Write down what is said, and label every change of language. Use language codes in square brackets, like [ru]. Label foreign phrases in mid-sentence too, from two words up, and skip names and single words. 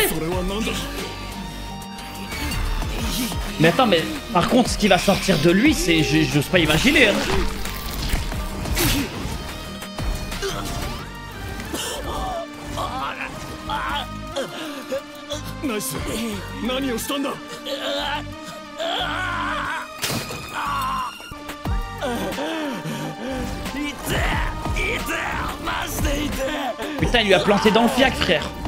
[fr] Mais attends, mais par contre, ce qui va sortir de lui, c'est... J'ose pas imaginer. Hein. Nice. [ja] Naniをしたんだ? [fr] Putain, il lui a planté dans le fiac, frère.